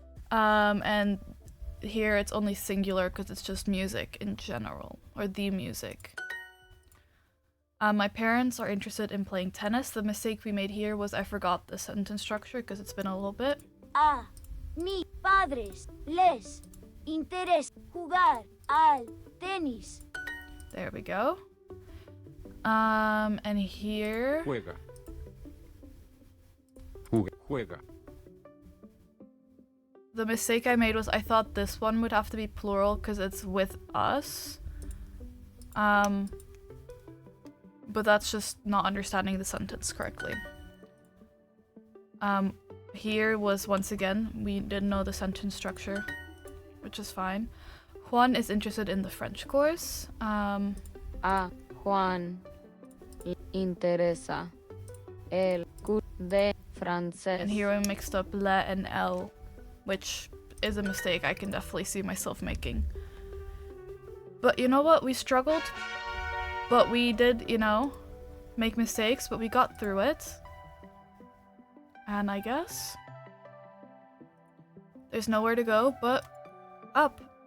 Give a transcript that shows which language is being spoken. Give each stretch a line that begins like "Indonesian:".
English: And here it's only singular because it's just music in general, or the music. My parents are interested in playing tennis. The mistake we made here was I forgot the sentence structure because it's been a little bit.
Spanish: A mis padres les interesa jugar al tenis.
English: There we go. And here
Spanish: Juega. Juega.
English: the mistake I made was I thought this one would have to be plural because it's with us. But that's just not understanding the sentence correctly. Here was once again, we didn't know the sentence structure, which is fine. Juan is interested in the French course.
Spanish: A Juan le interesa el cours de francés.
English: And here I mixed up le and el, which is a mistake I can definitely see myself making. But you know what? We struggled, but we did, make mistakes, but we got through it. And I guess there's nowhere to go but up.